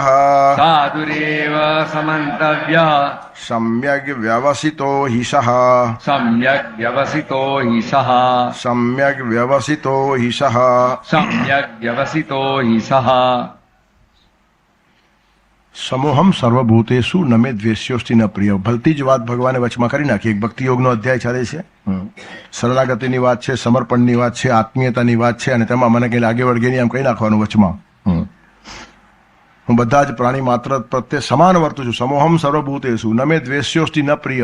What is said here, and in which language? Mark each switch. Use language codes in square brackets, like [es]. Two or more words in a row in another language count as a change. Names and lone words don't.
[sa] साधुरेव समन्तव्यः सम्यग् व्यवसितो हि सः सम्यक् व्यवसितो हि सः सम्यग् व्यवसितो हि सः सम्यक् व्यवसितो हि सः समूहम સર્વભૂતેષુ ન મે દ્વેષ્યોસ્તિ ન પ્રિય. [gu] ભલતી જ વાત ભગવાને વચમાં કરી નાખી. એક ભક્તિ યોગનો અધ્યાય ચાલે છે, શરણાગતિની વાત છે, સમર્પણની વાત છે, આત્મીયતાની વાત છે, અને તેમાં મને કંઈ લાગે વળગે નહીં એમ કહી નાખવાનું વચમાં. હું બધા જ પ્રાણી માત્ર પ્રત્યે સમાન વર્તું છું. [sa] સમૂહમ સર્વભૂતેષુ ન મે દ્વેષ્યોસ્તિ ન પ્રિય.